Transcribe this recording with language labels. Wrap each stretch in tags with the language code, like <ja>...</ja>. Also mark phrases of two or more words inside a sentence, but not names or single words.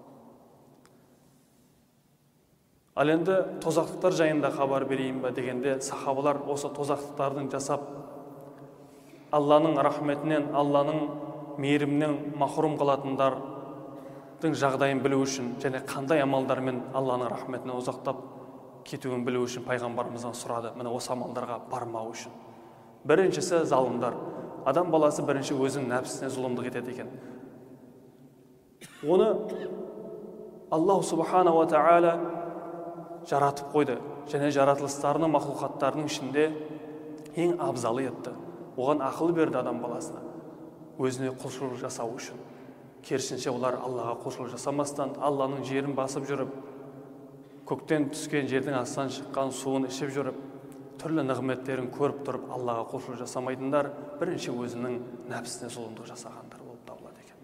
<kk>Ал енді тозақтықтар жайында хабар берейін ба дегенде, сахабалар осы тозақтықтардың жасап Алланың рахметінен, Алланың мейірімінен махрұм қалатындардың жағдайын білу үшін және қандай амалдармен Алланың рахметінен ұзақтап кетуін білу үшін пайғамбарымыздан сұрады. Міне осы амалдарға бармау үшін. Біріншісі залымдар. Адам баласы бірінші өзінің нәпсісіне зұлымдық етеді екен. Оны</kk> <ar>الله سبحانه وتعالى</ar> <kk>жаратып қойды және жаратылыстарының, мақлұқаттарының ішінде ең абзалы етті. Оған ақыл берді адам баласына, өзіне құлшылық жасау үшін. Керісінше олар Аллаға құлшылық жасамастан, Алланың жерін басып жүріп, көктен түскен, жердің астынан шыққан суын ішіп жүріп, түрлі нығметтерін көріп тұрып, Аллаға құлшылық жасамайтындар бірінші өзінің нәпсісіне зұлымдық жасағандар болып табылады екен.</kk>